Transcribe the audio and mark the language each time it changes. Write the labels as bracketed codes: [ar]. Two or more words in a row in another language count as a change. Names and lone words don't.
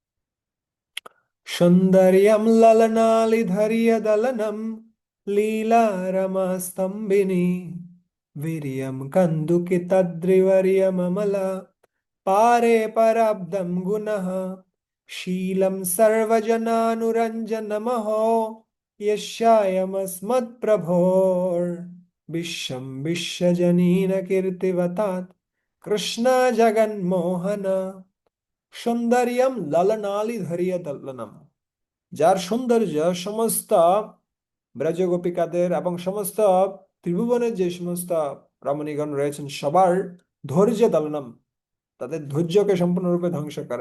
[sa] সৌন্দর্যম ললনালিধরিয় দলনম, লীলা রমস্তম্ভিনী, বীর্যম কন্দুকিতদ্রিবর্যমমলা, পারে পরাব্দম গুণঃ, শীলম সর্বজনানুরঞ্জনমহো, यस्यायमस्मत्प्रभोर् विश्वं विश्वजनीन कीर्तिवतात् कृष्ण जगन्मोहन। সৌন্দর্যম ললনালি ধরিয়া দলনম, [bn] যার সৌন্দর্য সমস্ত ব্রজগোপিকাদের এবং সমস্ত ত্রিভুবনের যে সমস্ত রমণীগণ রয়েছেন সবার ধৈর্য দলনম, তাদের ধৈর্যকে সম্পূর্ণরূপে ধ্বংস করে।